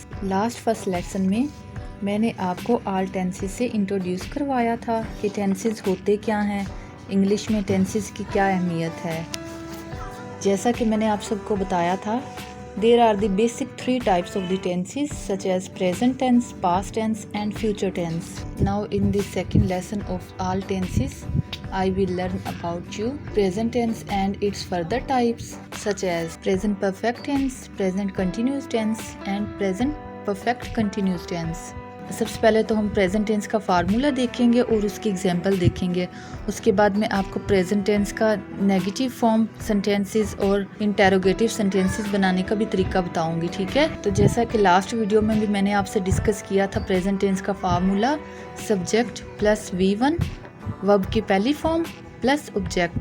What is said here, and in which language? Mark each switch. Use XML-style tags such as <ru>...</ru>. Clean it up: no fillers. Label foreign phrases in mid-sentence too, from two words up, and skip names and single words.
<en>first lesson</en> <hi>में मैंने आपको</hi> <en>all tenses</en> <hi>से इंट्रोड्यूस करवाया था कि टेंसेस होते क्या हैं, इंग्लिश में टेंसेस की क्या अहमियत है। जैसा कि मैंने आप सबको बताया था,</hi> <en>there are the basic 3 types of the tenses such as present tense, past tense and future tense. now in the second lesson of all tenses I will learn about you present tense and its further types such as present perfect tense, present continuous tense and present perfect continuous tense।</en> <hi>सबसे पहले तो हम</hi> <en>present tense</en> <hi>का फार्मूला देखेंगे और उसकी एग्जांपल देखेंगे। उसके बाद मैं आपको</hi> <en>present tense</en> <hi>का</hi> <en>negative form sentences</en> <hi>और</hi> <en>interrogative sentences</en> <hi>बनाने का भी तरीका बताऊंगी, ठीक है। तो जैसा कि</hi> <en>last video</en> <hi>में भी मैंने आपसे डिस्कस किया था,</hi> <en>present tense</en> <hi>का फार्मूला</hi> <en>subject plus V1 verb</en> <hi>की पहली</hi> <en>form plus object.</en>